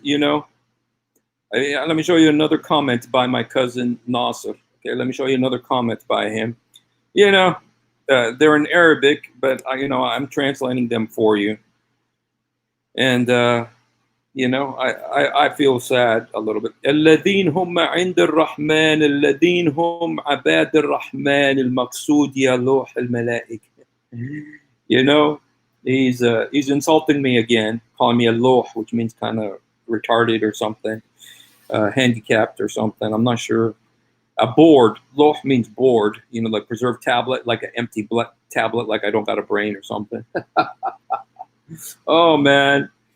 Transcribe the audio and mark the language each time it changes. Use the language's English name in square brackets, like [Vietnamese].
[English] You know, let me show you another comment by my cousin Nasser. Okay, let me show you another comment by him. You know, they're in Arabic, but you know, I'm translating them for you. And you know, I feel sad a little bit. [Arabic] الذين هم عند الرحمن الذين هم عباد الرحمن المقصود يا لوح الملائكة. [English] You know, he's insulting me again, calling me a loh, which means kind of retarded or something, handicapped or something. I'm not sure. A bored. Loh means bored. You know, like preserved tablet, like an empty tablet, like I don't got a brain or something. Oh man.